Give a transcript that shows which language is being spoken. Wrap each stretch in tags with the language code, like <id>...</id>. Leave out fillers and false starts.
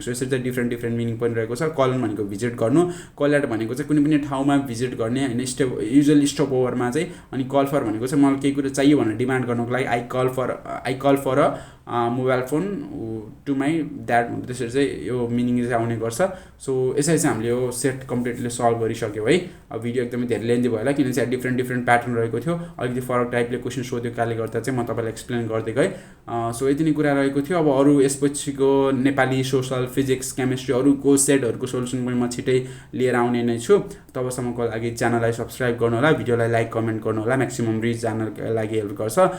<ne>So यसरी चाहिँ different meaning पनि रहेको छ। कलन भनेको भिजिट गर्नु, कल एट भनेको चाहिँ कुनै पनि ठाउँमा भिजिट गर्ने होइन, युजली स्टप ओभरमा चाहिँ। अनि कल फर भनेको चाहिँ मलाई केही कुरा चाहियो भनेर डिमान्ड गर्नुको लागि</ne> <en>I call for a mobile phone to my dad</en> <ne>त्यसरी चाहिँ यो मिनिङ चाहिँ आउने गर्छ। सो यसरी चाहिँ हामीले यो सेट कम्प्लिटली सल्भ गरिसक्यौँ है। अब भिडियो एकदमै धेरै लेन्दी भयो होला किनभने चाहिँ डिफ्रेन्ट प्याटर्न रहेको थियो, अलिकति फरक टाइपले क्वेसन सोध्यो कारणले गर्दा चाहिँ म तपाईँलाई एक्सप्लेन गर्दै गएँ। सो यति नै कुरा रहेको थियो। अब अरू यसपछिको नेपाली, सोसल, फिजिक्स, केमिस्ट्री अरूको सेटहरूको सोल्युसन पनि म छिटै लिएर आउने नै छु। तबसम्मको लागि च्यानललाई सब्सक्राइब गर्नु होला, भिडियोलाई लाइक कमेन्ट गर्नु होला, म्याक्सिमम रिच जानका लागि हेल्प गर्छ।</ne>